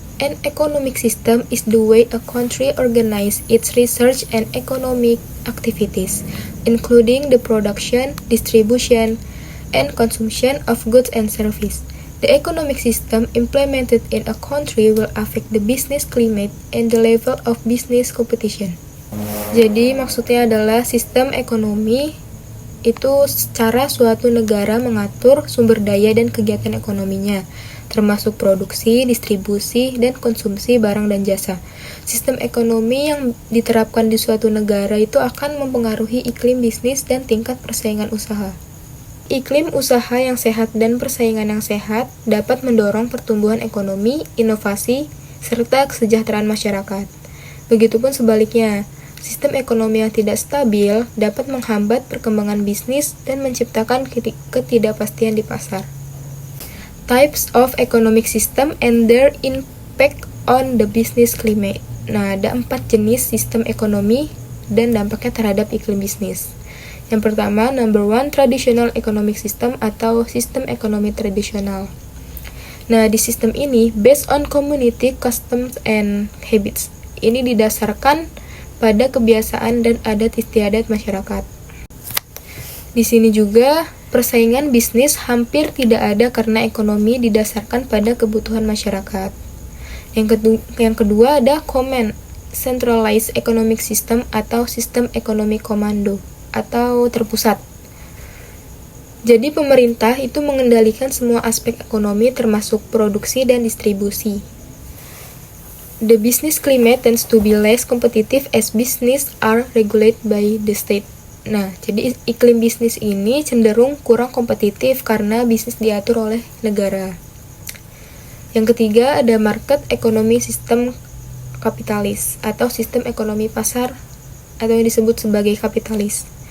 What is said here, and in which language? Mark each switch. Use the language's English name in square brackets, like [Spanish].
[English] An economic system is the way a country organizes its research and economic activities, including the production, distribution, and consumption of goods and services. The economic system implemented in a country will affect the business climate and the level of business competition. [Indonesian] Jadi maksudnya adalah sistem ekonomi itu secara suatu negara mengatur sumber daya dan kegiatan ekonominya, termasuk produksi, distribusi, dan konsumsi barang dan jasa. Sistem ekonomi yang diterapkan di suatu negara itu akan mempengaruhi iklim bisnis dan tingkat persaingan usaha. Iklim usaha yang sehat dan persaingan yang sehat dapat mendorong pertumbuhan ekonomi, inovasi, serta kesejahteraan masyarakat. Begitupun sebaliknya, sistem ekonomi yang tidak stabil dapat menghambat perkembangan bisnis dan menciptakan ketidakpastian di pasar. [English] Types of economic system and their impact on the business climate. [Indonesian] Nah, ada 4 jenis sistem ekonomi dan dampaknya terhadap iklim bisnis. Yang pertama, number 1, [English] traditional economic system [Indonesian] atau sistem ekonomi tradisional. Nah, di sistem ini, [English] based on community customs and habits. [Indonesian] Ini didasarkan pada kebiasaan dan adat istiadat masyarakat. Di sini juga, persaingan bisnis hampir tidak ada karena ekonomi didasarkan pada kebutuhan masyarakat. Yang kedua ada [English] command, centralized economic system [Indonesian] atau sistem ekonomi komando atau terpusat. Jadi pemerintah itu mengendalikan semua aspek ekonomi termasuk produksi dan distribusi. [English] The business climate tends to be less competitive as business are regulated by the state. [Indonesian] Nah, jadi iklim bisnis ini cenderung kurang kompetitif karena bisnis diatur oleh negara. Yang ketiga ada [English] market economy system [Indonesian] kapitalis atau sistem ekonomi pasar atau yang disebut sebagai kapitalis.